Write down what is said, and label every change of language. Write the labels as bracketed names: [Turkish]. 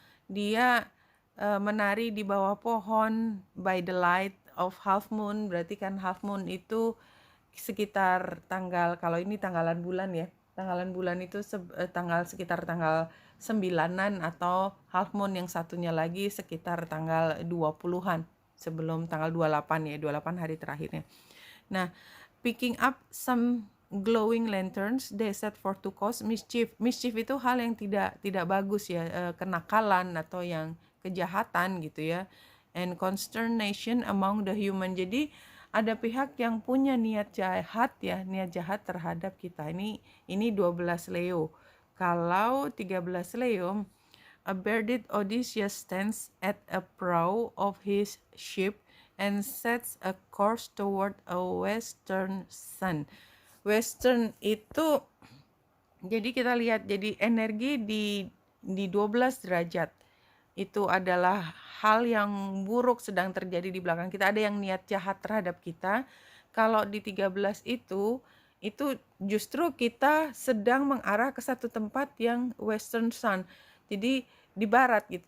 [Indonesian] Dia menari di bawah pohon [English] by the light of half moon. [Indonesian] Berarti kan half moon itu sekitar tanggal, kalau ini tanggalan bulan ya, tanggalan bulan itu tanggal sekitar tanggal 9-an, atau half moon yang satunya lagi sekitar tanggal 20-an sebelum tanggal 28 ya, 28 hari terakhirnya. [English] Nah, picking up some glowing lanterns, they set for to cause mischief. [Indonesian] Mischief itu hal yang tidak bagus ya, kenakalan atau yang kejahatan gitu ya. [English] And consternation among the human. [Indonesian] Jadi ada pihak yang punya niat jahat ya, niat jahat terhadap kita. Ini 12 Leo. Kalau 13 Leo, [English] a bearded Odysseus stands at a prow of his ship and sets a course toward a western sun. [Indonesian] Western itu, jadi kita lihat, jadi energi di 12 derajat itu adalah hal yang buruk sedang terjadi di belakang kita, ada yang niat jahat terhadap kita. Kalau di 13 itu justru kita sedang mengarah ke satu tempat yang western sun, jadi di barat gitu.